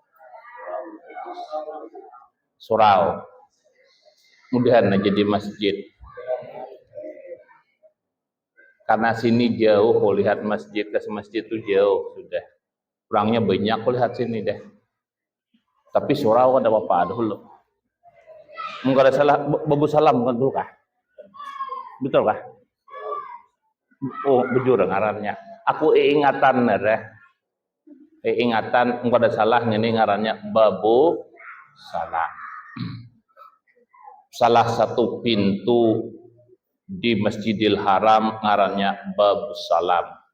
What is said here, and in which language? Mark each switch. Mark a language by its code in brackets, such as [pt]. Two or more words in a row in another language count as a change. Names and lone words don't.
[bjn] Surau. Mudahan aja di masjid. Karena sini jauh, kau lihat masjid ke masjid itu jauh sudah. Kurangnya banyak kau lihat sini deh. Tapi surau ada apa dulu. Mungkin ada salah Babus Salam kan dulu kah? Betul kah? Oh, bujur ngarannya. Aku ingatan deh. Ingatan enggak ada salahnya nih ngarannya Babu Salam. Salah satu pintu di Masjidil Haram ngarannya Babu Salam.